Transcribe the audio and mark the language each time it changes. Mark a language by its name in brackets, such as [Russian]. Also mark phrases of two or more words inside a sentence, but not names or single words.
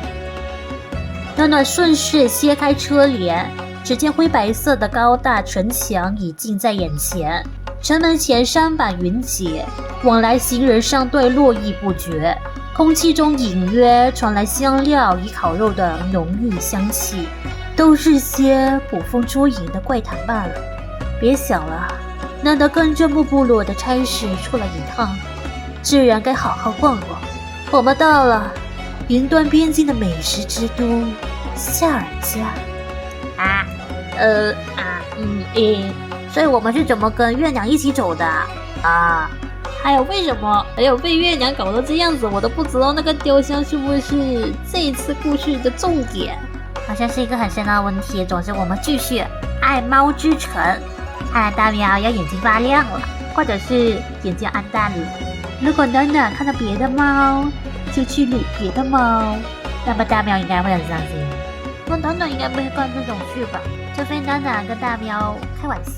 [Chinese] 暖暖順勢掀開車簾，只見灰白色的高大城牆已近在眼前，城門前山板雲集，往來行人商隊絡繹不絕，空氣中隱約傳來香料與烤肉的濃郁香氣，都是些捕風捉影的怪談罷了。別想了，難得跟着木部落的差事出來一趟，自然該好好逛逛。我們到了雲端邊境的美食之都夏爾家。所以我們是怎麼跟月娘一起走的啊？還有为什麼被月娘搞得這樣子，我都不知道那個雕像是不是這一次故事的重點，好像是一個很深奧的問題。總之我們繼續愛貓之城，看來大喵要眼睛發亮了，或者是眼睛暗淡了。如果暖暖看到別的貓就去擼別的貓，那麼大喵應該會很傷心。那暖暖應該不會幹這種事吧？除非暖暖跟大喵開玩笑。